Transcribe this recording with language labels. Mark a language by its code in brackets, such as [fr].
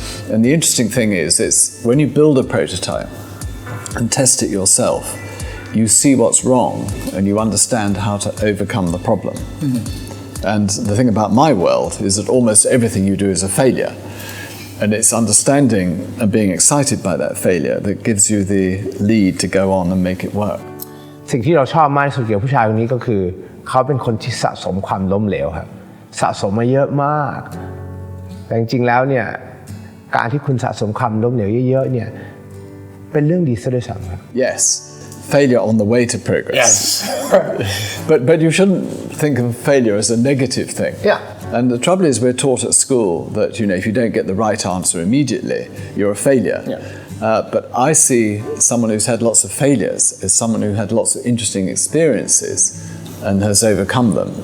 [en] And the interesting thing is, it's when you build a prototype and test it yourself, you see what's wrong and you understand how to overcome the problem. And the thing about my world is that almost everything you do is a failure. And it's understanding and being excited by that failure that gives you the lead to go on and make it work. [th] สิ่งที่เราชอบมากที่สุดเกี่ยวกับผู้ชายคนนี้ก็คือเขาเป็นคนที่สะสมความล้มเหลวครับสะสมมาเยอะมากแต่จริงๆแล้วเนี่ยการที่คุณสะสมความล้มเหลวเยอะๆเนี่ยเป็นเรื่องดีซะด้วยซ้ำครับ [en] Yes, failure on the way to progress. Yes. but you shouldn't think of failure as a negative thing. Yeah. And the trouble is we're taught at school that, you know, if you don't get the right answer immediately, you're a failure. Yeah. But I see someone who's had lots of failures as someone who had lots of interesting experiences and has overcome them.